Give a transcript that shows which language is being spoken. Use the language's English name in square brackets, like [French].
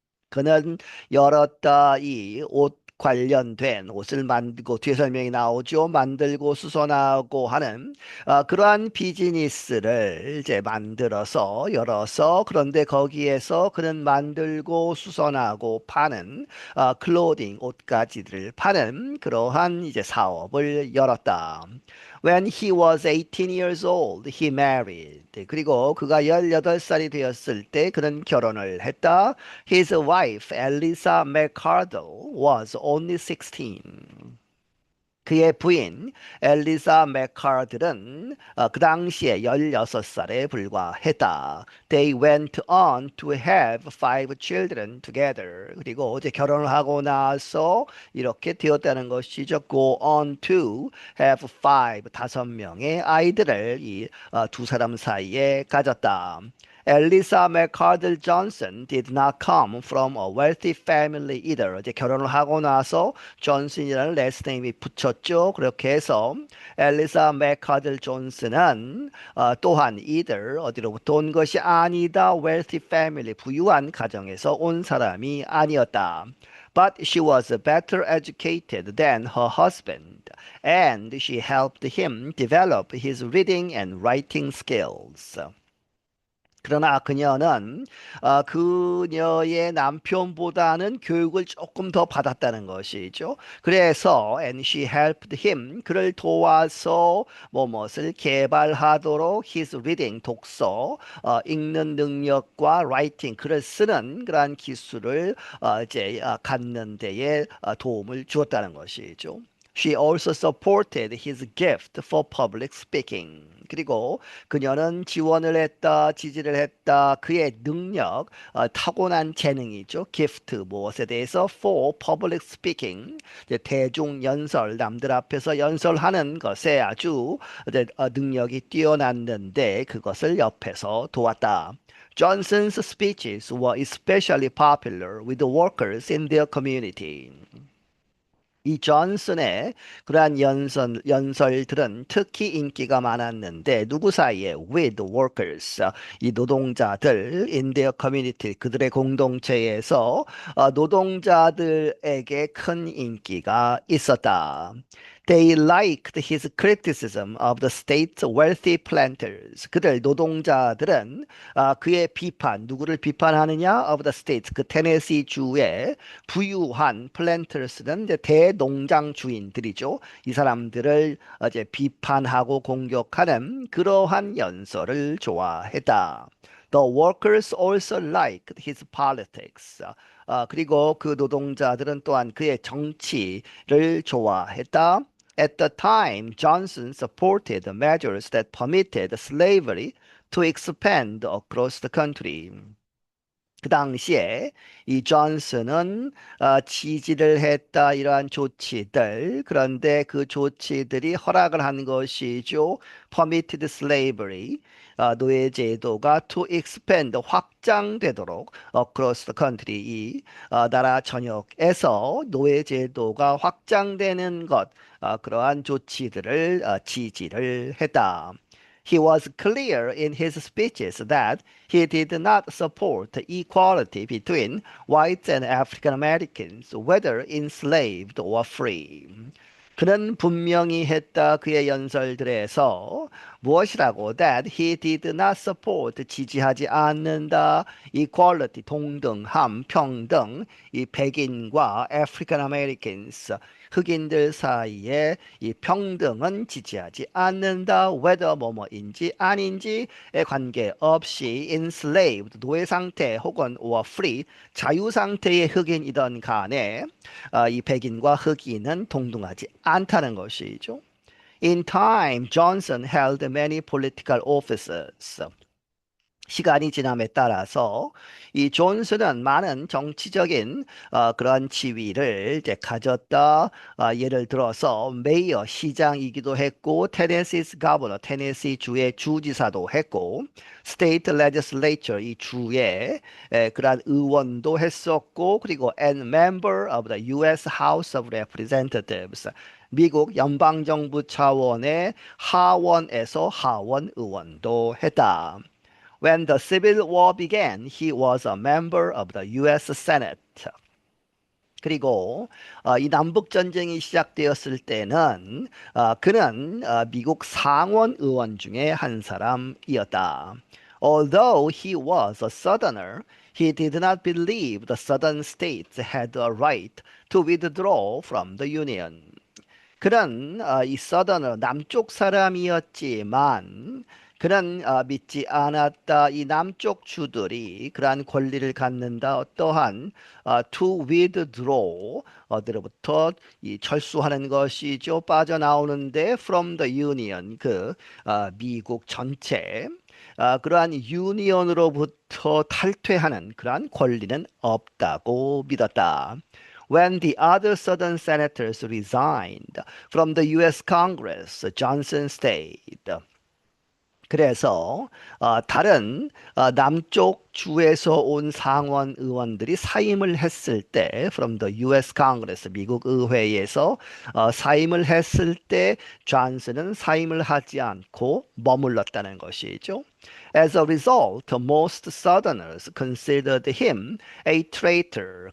[Korean] 그는 열었다 이 옷 관련된 옷을 만들고 뒤에 설명이 나오죠. 만들고 수선하고 하는 그러한 비즈니스를 이제 만들어서 열어서 그런데 거기에서 그는 만들고 수선하고 파는 클로딩 옷가지를 파는 그러한 이제 사업을 열었다. [English] When he was 18 years old, he married. [Korean] 그리고 그가 18살이 되었을 때 그는 결혼을 했다. [English] His wife, Elisa McCardle, was only 16. [Korean] 그의 부인 엘리사 맥카들은 그 당시에 16살에 불과했다. [English] They went on to have five children together. [Korean] 그리고 이제 결혼을 하고 나서 이렇게 되었다는 것이죠. [English] Go on to have five, [Korean] 5명의 아이들을 이 두 사람 사이에 가졌다. [English] 엘리사 맥카들 존슨 did not come from a wealthy family either. [Korean] 이제 결혼을 하고 나서 존슨이라는 [English] last name [Korean] 이 붙였죠. 그렇게 해서 엘리사 맥카들 존슨은 또한 either 어디로부터 온 것이 아니다. [English] wealthy family [Korean] 부유한 가정에서 온 사람이 아니었다. [English] But she was better educated than her husband, and she helped him develop his reading and writing skills. [Korean] 그러나 그녀는 그녀의 남편보다는 교육을 조금 더 받았다는 것이죠. 그래서 [English] and she helped him [Korean] 그를 도와서 무엇을 개발하도록 [English] his reading [Korean] 독서 읽는 능력과 writing 글을 쓰는 그러한 기술을 이제 갖는 데에 도움을 주었다는 것이죠. [English] She also supported his gift for public speaking. [Korean] 그리고 그녀는 지원을 했다, 지지를 했다. 그의 능력, 타고난 재능이죠. gift 무엇에 대해서 [English] for public speaking, [Korean] 이제 대중 연설, 남들 앞에서 연설하는 것에 아주 이제, 능력이 뛰어났는데 그것을 옆에서 도왔다. [English] Johnson's speeches were especially popular with the workers in their community. [Korean] 이 존슨의 그러한 연설들은 특히 인기가 많았는데 누구 사이에? [English] With workers, [Korean] 이 노동자들 [English] in their community, [Korean] 그들의 공동체에서 노동자들에게 큰 인기가 있었다. [English] They liked his criticism of the state's wealthy planters. [Korean] 그들 노동자들은 그의 비판, 누구를 비판하느냐? [English] Of the state, [Korean] 그 테네시 주의 부유한 플랜터스는 이제 대농장 주인들이죠. 이 사람들을 이제 비판하고 공격하는 그러한 연설을 좋아했다. [English] The workers also liked his politics. [Korean] 그리고 그 노동자들은 또한 그의 정치를 좋아했다. [English] At the time, Johnson supported measures that permitted slavery to expand across the country. [Korean] 그 당시에 이 존슨은 지지를 했다 이러한 조치들 그런데 그 조치들이 허락을 한 것이죠. [English] Permitted slavery [Korean] 노예 제도가 [English] to expand [Korean] 확장되도록 [English] across the country [Korean] 이 나라 전역에서 노예 제도가 확장되는 것 그러한 조치들을 지지를 했다. [English] He was clear in his speeches that he did not support equality between whites and African Americans, whether enslaved or free. [Korean] 그는 분명히 했다 그의 연설들에서 무엇이라고 [English] that he did not support [Korean] 지지하지 않는다 equality 동등함 평등 이 백인과 African Americans 흑인들 사이에 이 평등은 지지하지 않는다. whether 뭐뭐인지 아닌지에 관계없이 enslaved 노예 상태 혹은 [English] or free [Korean] 자유 상태의 흑인이든 간에 이 백인과 흑인은 동등하지 않다는 것이죠. [English] In time, Johnson held many political offices. [Korean] 시간이 지남에 따라서 이 존슨은 많은 정치적인 그런 지위를 이제 가졌다. 예를 들어서 메이어 시장이기도 했고, 테네시스 가버너 테네시 주의 주지사도 했고, 스테이트 레지슬레이처 이 주의 그러한 의원도 했었고, 그리고 [English] and member of the U.S. House of Representatives. [Korean] 미국 연방정부 차원의 하원에서 하원 의원도 했다. [English] When the Civil War began, he was a member of the U.S. Senate. [Korean] 그리고 이 남북 전쟁이 시작되었을 때는 그는 미국 상원 의원 중에 한 사람이었다. [English] Although he was a Southerner, he did not believe the Southern states had a right to withdraw from the Union. [Korean] 그는 이 서더너 남쪽 사람이었지만 그는 믿지 않았다. 이 남쪽 주들이 그러한 권리를 갖는다. 어떠한 [English] to withdraw [Korean] 어디로부터 이 철수하는 것이죠. 빠져나오는데 [English] from the union [Korean] 그 미국 전체 그러한 유니언으로부터 탈퇴하는 그러한 권리는 없다고 믿었다. [English] When the other Southern senators resigned from the U.S. Congress, Johnson stayed. [Korean] 그래서 다른 남쪽 주에서 온 상원 의원들이 사임을 했을 때 [English] from the U.S. [Korean] Congress 미국 의회에서 사임을 했을 때 존슨은 사임을 하지 않고 머물렀다는 것이죠. [English] As a result, most Southerners considered him a traitor.